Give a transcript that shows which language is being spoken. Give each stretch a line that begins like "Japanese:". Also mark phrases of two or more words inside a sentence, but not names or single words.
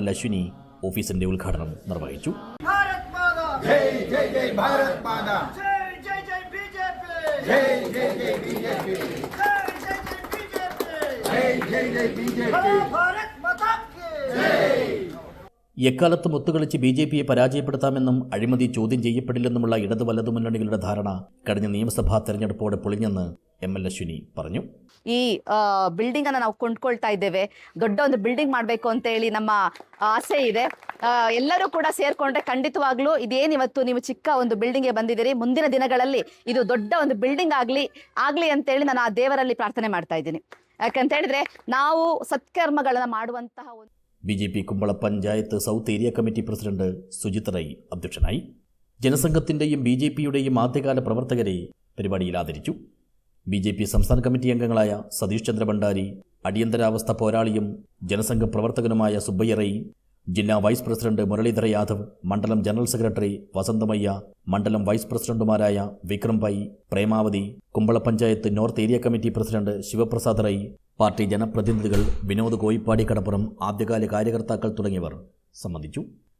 Malayalam: അശ്വിനി ഓഫീസിന്റെ ഉദ്ഘാടനം നിർവഹിച്ചു. എക്കാലത്തും ഒത്തുകളിച്ച് ബി.ജെ.പിയെ പരാജയപ്പെടുത്താമെന്നും അഴിമതി ചോദ്യം ചെയ്യപ്പെടില്ലെന്നുമുള്ള ഇടതു വലതു മുന്നണികളുടെ ധാരണ കഴിഞ്ഞ നിയമസഭാ തെരഞ്ഞെടുപ്പോടെ പൊളിഞ്ഞെന്ന് എം.എൽ. ಅಶ್ವಿನಿ പറഞ്ഞു.
Kannada: ಈ ಬಿಲ್ಡಿಂಗ್ ಅನ್ನು ನಾವು ಕೊಂಡ್ಕೊಳ್ತಾ ಇದ್ದೇವೆ. ದೊಡ್ಡ ಒಂದು ಬಿಲ್ಡಿಂಗ್ ಮಾಡಬೇಕು ಅಂತ ಹೇಳಿ ನಮ್ಮ ಆಸೆ ಇದೆ. ಎಲ್ಲರೂ ಕೂಡ ಸೇರ್ಕೊಂಡ್ರೆ ಖಂಡಿತವಾಗ್ಲೂ ಇದೇನು ಇವತ್ತು ನೀವು ಚಿಕ್ಕ ಒಂದು ಬಿಲ್ಡಿಂಗ್ಗೆ ಬಂದಿದ್ದೀರಿ, ಮುಂದಿನ ದಿನಗಳಲ್ಲಿ ಇದು ದೊಡ್ಡ ಒಂದು ಬಿಲ್ಡಿಂಗ್ ಆಗ್ಲಿ ಅಂತ ಹೇಳಿ ನಾನು ಆ ದೇವರಲ್ಲಿ ಪ್ರಾರ್ಥನೆ ಮಾಡ್ತಾ ಇದ್ದೀನಿ. ಯಾಕಂತ ಹೇಳಿದ್ರೆ ನಾವು ಸತ್ಕರ್ಮಗಳನ್ನ ಮಾಡುವಂತಹ
Malayalam: ബി.ജെ.പി. കുമ്പള പഞ്ചായത്ത് സൗത്ത് ഏരിയ കമ്മിറ്റി പ്രസിഡന്റ് സുജിത് റൈ അധ്യക്ഷനായി. ജനസംഘത്തിന്റെയും ബി.ജെ.പിയുടെയും ആദ്യകാല പ്രവർത്തകരെ പരിപാടിയിൽ ആദരിച്ചു. ബി.ജെ.പി. സംസ്ഥാന കമ്മിറ്റി അംഗങ്ങളായ സതീഷ് ചന്ദ്ര ഭണ്ഡാരി, അടിയന്തരാവസ്ഥ പോരാളിയും ജനസംഘ പ്രവർത്തകനുമായ സുബ്ബയ്യ റൈ, ജില്ലാ വൈസ് പ്രസിഡന്റ് മുരളീധര യാദവ്, മണ്ഡലം ജനറൽ സെക്രട്ടറി വസന്തമയ്യ, മണ്ഡലം വൈസ് പ്രസിഡന്റുമാരായ വിക്രം പൈ, പ്രേമാവതി, കുമ്പള പഞ്ചായത്ത് നോർത്ത് ഏരിയ കമ്മിറ്റി പ്രസിഡന്റ് ശിവപ്രസാദ് റൈ, പാർട്ടി ജനപ്രതിനിധികൾ വിനോദ് കോയിപ്പാടി കടപ്പുറം, ആദ്യകാല കാര്യകർത്താക്കൾ തുടങ്ങിയവർ സംബന്ധിച്ചു.